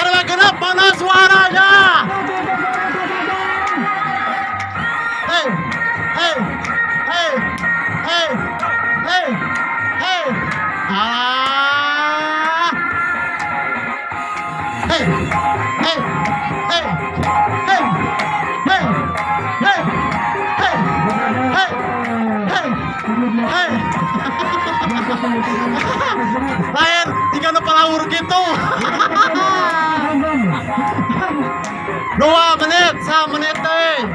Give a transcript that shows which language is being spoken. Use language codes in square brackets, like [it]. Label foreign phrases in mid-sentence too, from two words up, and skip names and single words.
[id] segenap mana suaranya? Hei, hei, hei, hei, hei, hei. Ah. Hei, hei, hei, hei, hei, hei, hei, hei, hei, hei. [su] Lain, jika nu palawur gitu. 2 menit, 3 menit teh.